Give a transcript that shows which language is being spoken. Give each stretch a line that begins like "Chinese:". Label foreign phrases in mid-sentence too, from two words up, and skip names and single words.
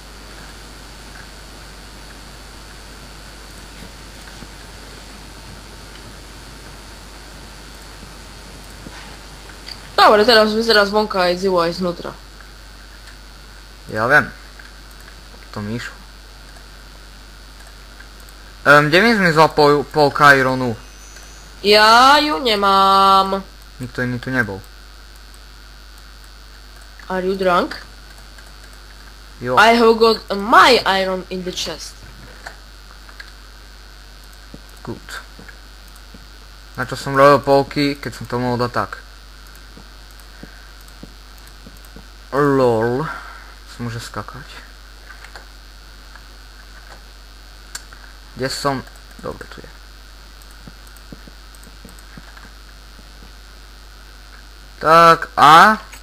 Slovak: Dobre, teraz vyzerá zvonka aj zivo aj znútra. Ja viem. To mi išlo. Kde mi zmizla polka ironu? Ja ju nemám. Nikto iný tu nebol.
English: Are you drunk? Jo. I have got my iron in the chest. Good.
Slovak: Na čo som robil polky, keď som to mohol dať tak? LOL. Som môže skakať. Kde som? Dobre, tu je. Tak a...